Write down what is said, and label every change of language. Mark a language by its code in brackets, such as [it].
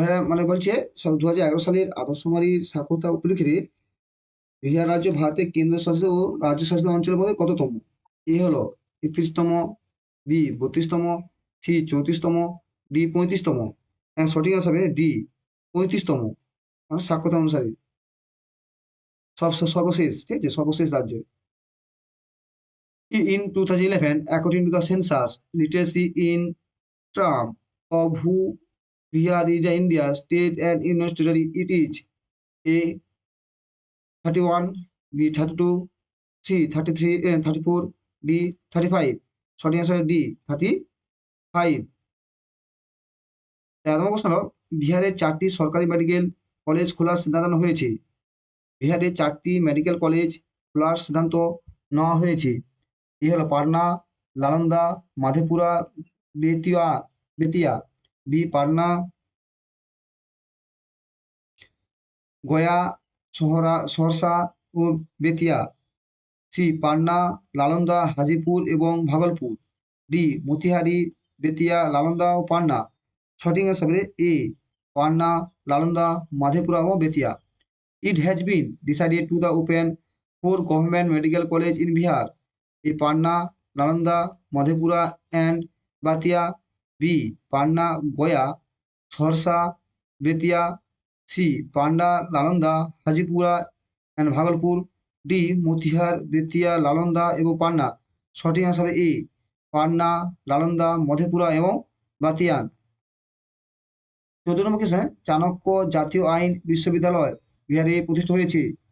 [bn] মানে বলছে 2011 সালের আদমশুমারির সাক্ষরতা পরিপ্রেক্ষিতে বিহার রাজ্য ভারতের কেন্দ্রশাসিত ও রাজ্যশাসিত অঞ্চলের মধ্যে কততম? এ হলো 31তম, বি 32তম, সি 34তম, ডি 35তম। সঠিক আনসার হবে ডি 35তম, মানে সাক্ষরতা অনুসারে সর্বশেষ, ঠিক আছে, সর্বশেষ রাজ্য। [en] In 2011, according to the census, literacy in term of who Bihar is the India state and union territory, it is A 31, B 32, C 33, 34, D 35। [bn] সঠিক অ্যান্সার ডি 35। 13 নম্বর প্রশ্ন হলো, বিহারের 4টি সরকারি মেডিকেল কলেজ খোলার সিদ্ধান্ত নেওয়া হয়েছে। বিহারে 4টি মেডিকেল কলেজ খোলার সিদ্ধান্ত নেওয়া হয়েছে। এ হলো পাটনা, নালন্দা, মাধেপুরা, বেতিয়া বেতিয়া, বি পাটনা, গয়া, সহরসা ও বেতিয়া, সি পাটনা, নালন্দা, হাজিপুর এবং ভাগলপুর, ডি মতিহারি, বেতিয়া, নালন্দা ও পাটনা। সঠিক অ্যান্সার হবে এ পাটনা, নালন্দা, মাধেপুরা ও Bettiah. [en] It has been decided to the open 4 government medical college in Bihar. A Patna, Nalanda, Madhepura and Batia. B. Patna, Goya, Sorsa, Betia. C. Patna, Nalanda, Hajipura and Bhagalpur. D. Motihar, Betia, Nalanda এবং পাটনা। [bn] সঠিক answer হবে এ পাটনা, নালন্দা, মধেপুরা এবং বাতিয়ান। 14 নম্বর question, Chanakya জাতীয় আইন বিশ্ববিদ্যালয় বিহারে প্রতিষ্ঠিত হয়েছে।